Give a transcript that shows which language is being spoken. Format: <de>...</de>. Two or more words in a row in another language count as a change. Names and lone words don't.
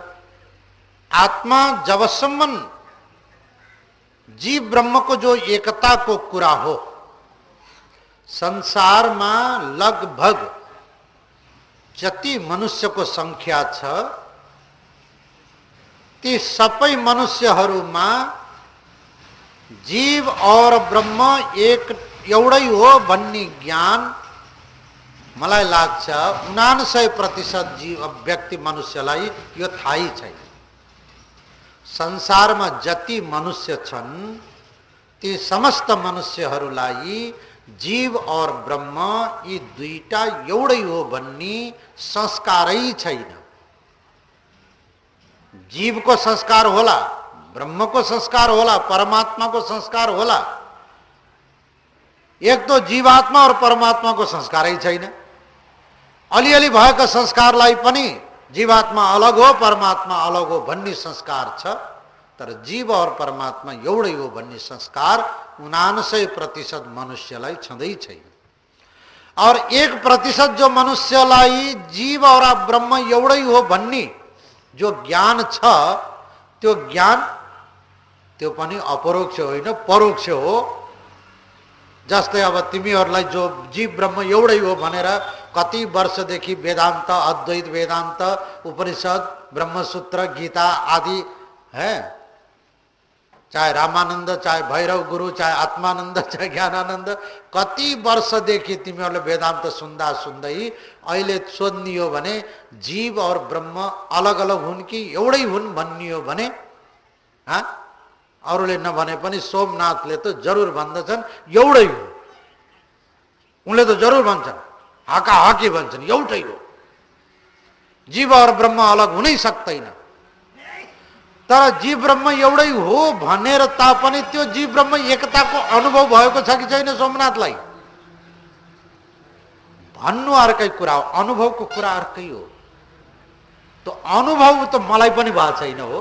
<ne>आत्मा जबसम्म जीव ब्रह्म को जो एकता को कुरा हो, संसार में लगभग जति मनुष्य को संख्या छ ती सबै मनुष्यहरूमा जीव और ब्रह्म एक एउटै हो भन्ने ज्ञान मलाई लाग्छ 99% जीव व्यक्ति मनुष्यलाई यो थाहै छैन। संसारमा जति मनुष्य छन् ती समस्त मनुष्यहरूलाई जीव और ब्रह्म यी दुईटा एउटै हो भन्ने संस्कारै छैन। जीव को संस्कार होला, ब्रह्म को संस्कार होला, परमात्मा को संस्कार होला।</ne> <hi>एक तो</hi> <ne>जीवात्मा और परमात्मा को संस्कारै छैन। अलिअलि भएका संस्कारलाई पनि जीवात्मा अलग हो, परमात्मा अलग हो भन्ने संस्कार छ, तर जीव और परमात्मा एउटै हो भन्ने संस्कार 99% मनुष्यलाई छँदै छैन। और 1% जो मनुष्यलाई जीव और ब्रह्म एउटै हो भन्ने जो ज्ञान छ त्यो ज्ञान त्यो पनि अपरोक्ष होइन, परोक्ष हो। जस्तै अब तिमीहरूलाई जो जीव ब्रह्म एउटै हो भनेर कति वर्षदेखि वेदांत, अद्वैत वेदांत, उपनिषद, ब्रह्मसूत्र, गीता आदि है, चाहे रामानंद, चाहे भैरव गुरु, चाहे आत्मानंद, चाहे ज्ञानानंद, कति वर्षदेखि तिमीहरूले वेदांत सुन्दा सुन्दै अहिले सोध्नियो भने जीव और ब्रह्म अलग अलग हुन् कि एउटै हुन् भन्नियो भने अरूले नभने पनि सोमनाथले त जरुर भन्दछन् एउटै हो। उनले त जरुर भन्छन्, हाका हाकी भन्छन् एउटै हो, जीव और ब्रह्म अलग हुनै सक्दैन। तर जीव ब्रह्म एउटै हो भनेर तापनि त्यो जीव ब्रह्म एकताको अनुभव भएको छ कि छैन सोमनाथलाई भन्नु अर्कै कुरा हो, अनुभवको कुरा अर्कै हो। तो अनुभव त मलाई पनि भएको छैन हो।</ne>